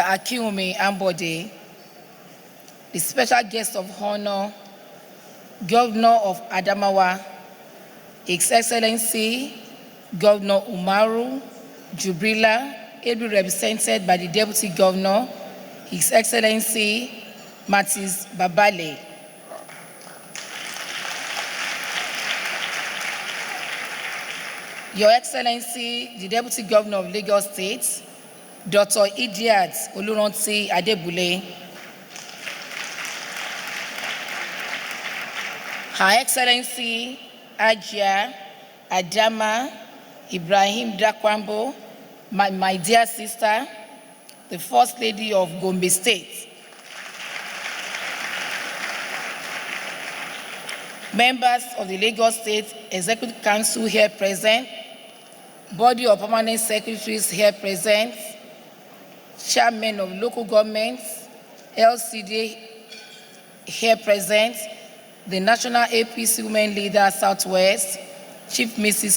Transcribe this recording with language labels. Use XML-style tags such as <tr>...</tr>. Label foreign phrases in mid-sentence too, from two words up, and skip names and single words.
<en>Akinwumi Ambode, the special guest of honor, Governor of Adamawa, His Excellency, Governor Umaru Jubrila, ably represented by the Deputy Governor, His Excellency Matis Babale. Your Excellency, the Deputy Governor of Lagos State, Dr. Idiat Oluranti Adebule. Her Excellency Ajia Adama Ibrahim Dakwambo, my dear sister, the First Lady of Gombe State. Members of the Lagos State Executive Council here present, body of permanent secretaries here present, chairmen of local governments, LCD here present, the National APC Women Leader Southwest, Chief Mrs.</en>